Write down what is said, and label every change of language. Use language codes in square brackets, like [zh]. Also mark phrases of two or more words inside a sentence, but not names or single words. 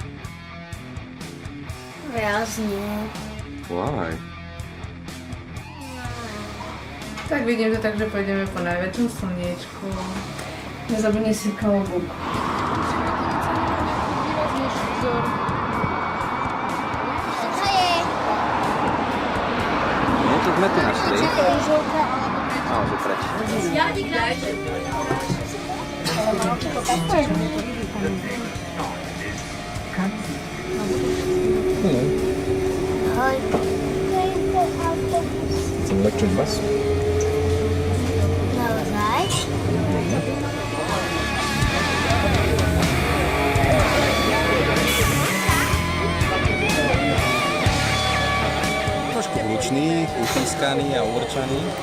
[sk] Prázdne. Why? Tak vidím to tak, že pôjdeme po najväčšom slniečku. Nezabudni si klobúk. To je No to sme tu našli. žltá. Á, že preč. Ahoj. To je ten autobus. [en] It's an electric bus. [sk] Naozaj? Trošku hlučný, uchýskaný a uvrčaný.